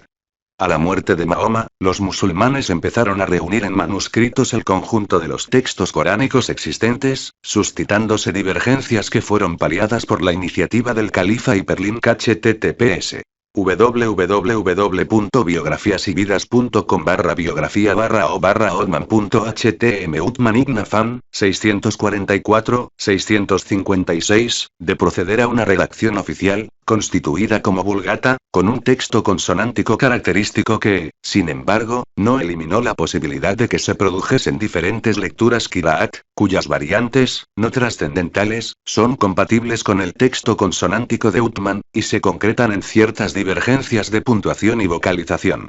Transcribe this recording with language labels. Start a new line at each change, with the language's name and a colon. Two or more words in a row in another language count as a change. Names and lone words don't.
Spanish: A la muerte de Mahoma, los musulmanes empezaron a reunir en manuscritos el conjunto de los textos coránicos existentes, suscitándose divergencias que fueron paliadas por la iniciativa del califa Hiperlink https www.biografiasyvidas.com/biografía/o/Othman.htm Uthman ibn Affan, 644-656, de proceder a una redacción oficial, constituida como Vulgata, con un texto consonántico característico que, sin embargo, no eliminó la posibilidad de que se produjesen diferentes lecturas Qiraat, cuyas variantes, no trascendentales, son compatibles con el texto consonántico de Uthman, y se concretan en ciertas divergencias de puntuación y vocalización.